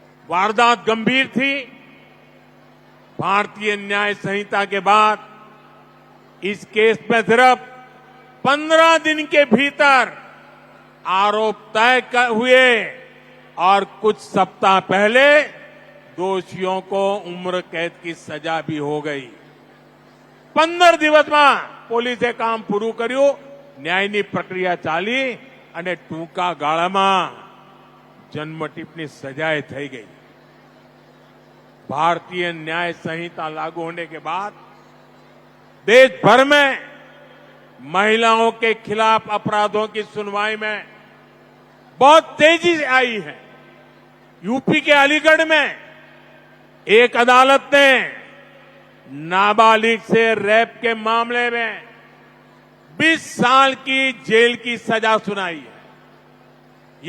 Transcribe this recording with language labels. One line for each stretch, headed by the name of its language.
Hindi: वारदात गंभीर थी। भारतीय न्याय संहिता के बाद इस केस में सिर्फ 15 दिन के भीतर आरोप तय हुए और कुछ सप्ताह पहले दोषियों को उम्र कैद की सजा भी हो गई। 15 दिवस में
Gujarati: પોલીસે કામ પૂરું કર્યું, ન્યાયની પ્રક્રિયા ચાલી અને ટૂંકા ગાળામાં જન્મટીપની સજાએ થઈ ગઈ।
Hindi: भारतीय न्याय संहिता लागू होने के बाद देश भर में महिलाओं के खिलाफ अपराधों की सुनवाई में बहुत तेजी से आई है। यूपी के अलीगढ़ में एक अदालत ने नाबालिग से रेप के मामले में 20 साल की जेल की सजा सुनाई है।